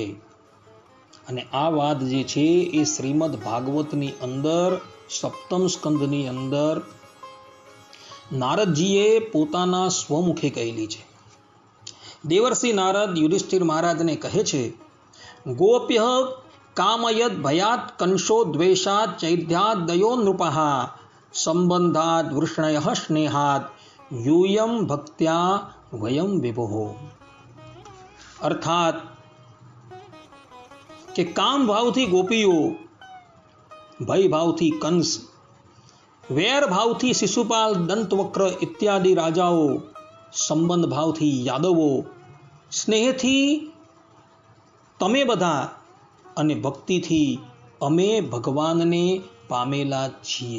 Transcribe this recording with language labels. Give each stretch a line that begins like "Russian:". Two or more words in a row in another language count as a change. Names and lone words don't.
Gujarati: અને આ વાત જે છે એ શ્રીમદ ભાગવતની અંદર સપ્તમ સ્કંદની અંદર નારદજીએ પોતાના સ્વમુખે કહેલી છે. દેવર્ષિ નારદ યુધિષ્ઠિર મહારાજને કહે છે,
Sanskrit: ગોપ્ય કામયદ ભયાત કંશો દ્વેષાત ચૈધ્યાદ દયો નૃપઃ સંબંધાદ વૃષ્ણય સ્નેહાદ यूयम भक्त्या वयम विभो.
Gujarati: अर्थात કે કામ ભાવથી ગોપીઓ, ભય ભાવથી કંસ, વેર ભાવથી શિશુપાલ, દંતવક્ર ઇત્યાદિ રાજાઓ, સંબંધ ભાવથી યાદવો, સ્નેહથી તમે બધા અને ભક્તિથી અમે ભગવાનને પામેલા છીએ.